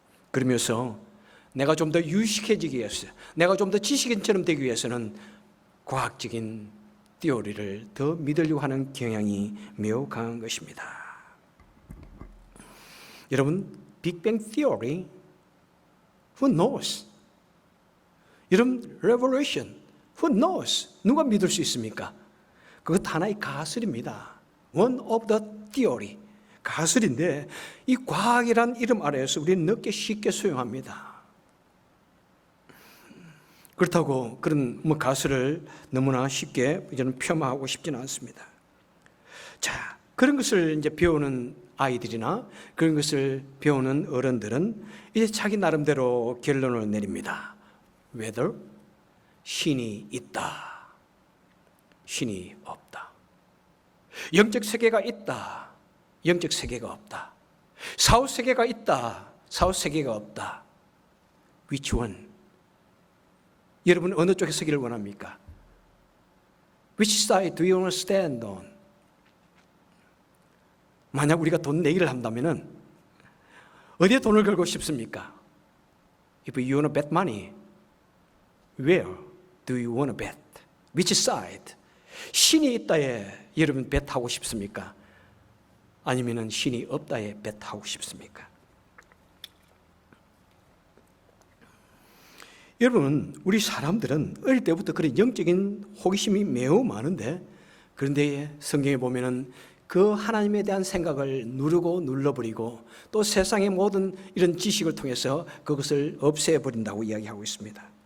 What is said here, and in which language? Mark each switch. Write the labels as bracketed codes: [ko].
[ko] 그러면서 내가 좀 더 유식해지기 위해서, 내가 좀 더 지식인처럼 되기 위해서는 과학적인 티오리를 더 믿으려고 하는 경향이 매우 강한 것입니다. 여러분, 빅뱅 티오리, [en] who knows? [ko] 여러분, [en] revolution, who knows? [ko] 누가 믿을 수 있습니까? 그것 하나의 가설입니다. [en] One of the theory, [ko] 가설인데 이 과학이란 이름 아래에서 우리는 늦게 쉽게 수용합니다. 그렇다고 그런 가설을 너무나 쉽게 저는 폄하하고 싶지는 않습니다. 자, 그런 것을 이제 배우는 아이들이나 그런 것을 배우는 어른들은 이제 자기 나름대로 결론을 내립니다. Whether 신이 있다, 신이 없다. 영적 세계가 있다, 영적 세계가 없다. 사후 세계가 있다, 사후 세계가 없다. [en] Which one? [ko] 여러분 어느 쪽에 서기를 원합니까? [en] Which side do you want to stand on? [ko] 만약 우리가 돈 내기를 한다면은 어디에 돈을 걸고 싶습니까? [en] If you want to bet money, where do you want to bet? Which side? [ko] 신이 있다에 여러분 벳하고 싶습니까? 아니면은 신이 없다에 벳하고 싶습니까? 여러분, 우리 사람들은 어릴 때부터 그런 영적인 호기심이 매우 많은데, 그런데 성경에 보면은 그 하나님에 대한 생각을 누르고 눌러버리고 또 세상의 모든 이런 지식을 통해서 그것을 없애버린다고 이야기하고 있습니다.